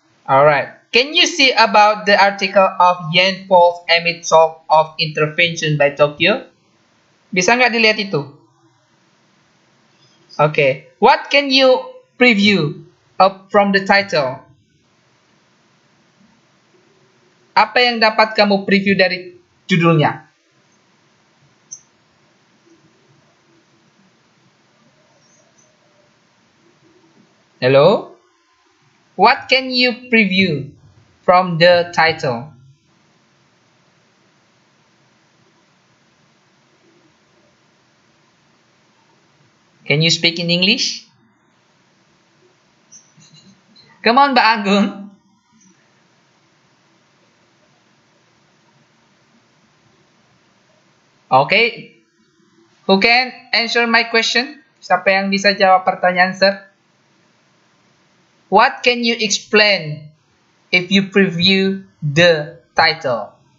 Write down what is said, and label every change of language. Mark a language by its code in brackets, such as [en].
[en] Alright, can you see about the article of yen falls amid talk of intervention by Tokyo? [id] Bisa nggak dilihat itu? [en] Okay, what can you preview from the title? [id] Apa yang dapat kamu preview dari judulnya? [en] Hello? What can you preview from the title? Can you speak in English? Come on, Mbak Anggun. Okay, who can answer my question? [id] Siapa yang bisa jawab pertanyaan sir? [en] What can you explain if you preview the title?